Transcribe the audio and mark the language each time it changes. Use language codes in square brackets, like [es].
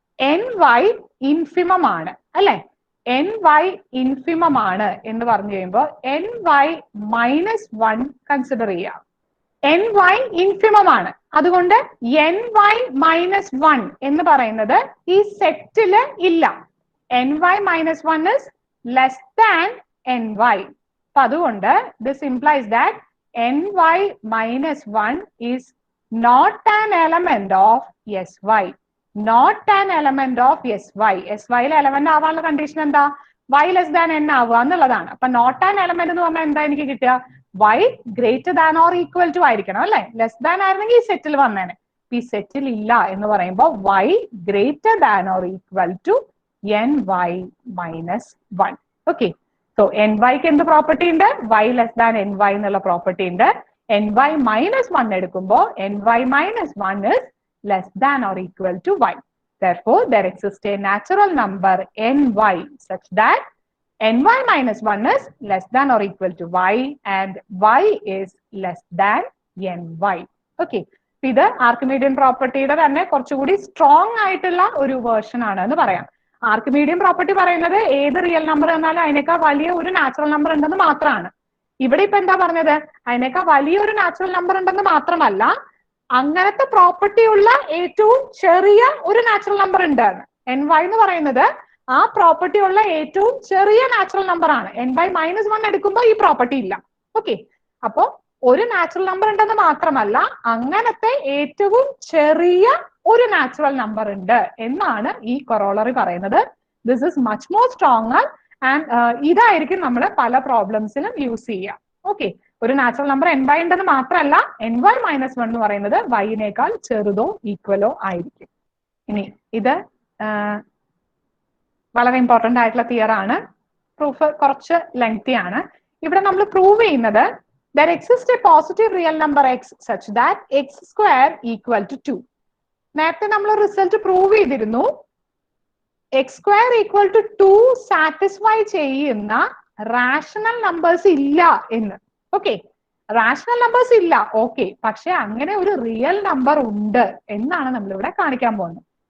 [ml] ny infimum ആണ് അല്ലെ. ny infimum ആണ് എന്ന് പറഞ്ഞു കഴിയുമ്പോൾ ny മൈനസ് 1 കൺസിഡർ ചെയ്യാം. ny ഇൻഫിമം ആണ്. അതുകൊണ്ട് ny മൈനസ് 1 എന്ന് പറയുന്നത് ഈ സെറ്റില് ഇല്ല. [en] ny minus 1 is less than ny. [ml] അപ്പൊ അതുകൊണ്ട് [en] this implies that ny minus 1 is not an element of sy. Not an element of sy. [ml] syയിലെ element ആവാനുള്ള കണ്ടീഷൻ എന്താ? [en] y less than n [ml] ആവുക എന്നുള്ളതാണ്. അപ്പൊ നോട്ട് ആൻ എലമെന്റ് എന്ന് പറഞ്ഞാൽ എന്താ എനിക്ക് കിട്ടുക? [en] y greater than or equal to [ml] ആയിരിക്കണം അല്ലെ. ലെസ് ദാൻ ആയിരുന്നെങ്കിൽ ഈ സെറ്റിൽ വന്നേനെ. ഈ സെറ്റിൽ ഇല്ല എന്ന് പറയുമ്പോൾ [en] y greater than or equal to ny minus 1. [ml] Okay, so nyക്ക് എന്ത് പ്രോപ്പർട്ടി ഉണ്ട്? [en] y less than ny [ml] എന്നുള്ള പ്രോപ്പർട്ടി ഉണ്ട്. [en] ny minus 1 എടുക്കുമ്പോൾ ny minus 1 is less than or equal to y. Therefore, there exists a natural number ny such that ny minus 1 is less than or equal to y and y is less than ny. Okay. [ml] ഇത് ആർക്കിമീഡിയൻ പ്രോപ്പർട്ടിയുടെ തന്നെ കുറച്ചുകൂടി strong ആയിട്ടുള്ള ഒരു version ആണ് എന്ന് പറയാം. ആർക്കിമീഡിയൻ property പറയുന്നത് ഏത് റിയൽ നമ്പർ എന്നാലും അതിനേക്കാൾ വലിയ ഒരു നാച്ചുറൽ നമ്പർ ഉണ്ടെന്ന് മാത്രമാണ്. ഇവിടെ ഇപ്പൊ എന്താ പറഞ്ഞത്? അതിനേക്കാൾ വലിയൊരു നാച്ചുറൽ നമ്പർ ഉണ്ടെന്ന് മാത്രമല്ല, അങ്ങനത്തെ പ്രോപ്പർട്ടി ഉള്ള ഏറ്റവും ചെറിയ ഒരു നാച്ചുറൽ നമ്പർ ഉണ്ട്. ny എന്ന് പറയുന്നത് ആ പ്രോപ്പർട്ടി ഉള്ള ഏറ്റവും ചെറിയ നാച്ചുറൽ നമ്പർ ആണ്. ny മൈനസ് 1 എടുക്കുമ്പോൾ ഈ പ്രോപ്പർട്ടി ഇല്ല. ഓക്കെ, അപ്പോ ഒരു നാച്ചുറൽ നമ്പർ ഉണ്ടെന്ന് മാത്രമല്ല, അങ്ങനത്തെ ഏറ്റവും ചെറിയ ഒരു നാച്ചുറൽ നമ്പർ ഉണ്ട് എന്നാണ് ഈ കൊറോളറി പറയുന്നത്. [en] this is much more stronger and [ml] ഇതായിരിക്കും നമ്മൾ പല പ്രോബ്ലംസിലും യൂസ് ചെയ്യുക. ഓക്കെ, ഒരു നാച്ചുറൽ നമ്പർ ny ഉണ്ടെന്ന് മാത്രമല്ല, ny മൈനസ് 1 എന്ന് പറയുന്നത് y-നേക്കാൾ ചെറുതോ ഈക്വലോ ആയിരിക്കും. ഇനി ഇത് വളരെ ഇമ്പോർട്ടന്റ് ആയിട്ടുള്ള തിയർ ആണ്. പ്രൂഫ് കുറച്ച് ലെങ്തി ആണ്. ഇവിടെ നമ്മൾ പ്രൂവ് ചെയ്യുന്നത് [en] there exists a positive real number x such that x square equal to 2. [ml] നേരത്തെ നമ്മൾ റിസൾട്ട് പ്രൂവ് ചെയ്തിരുന്നു [en] x square equal to 2 [ml] satisfy ചെയ്യുന്ന റാഷണൽ നമ്പേഴ്സ് ഇല്ല എന്ന്. ഓക്കെ, റാഷണൽ നമ്പേഴ്സ് ഇല്ല, ഓക്കെ, പക്ഷെ അങ്ങനെ ഒരു റിയൽ നമ്പർ ഉണ്ട് എന്നാണ് നമ്മൾ ഇവിടെ കാണിക്കാൻ പോകുന്നത്.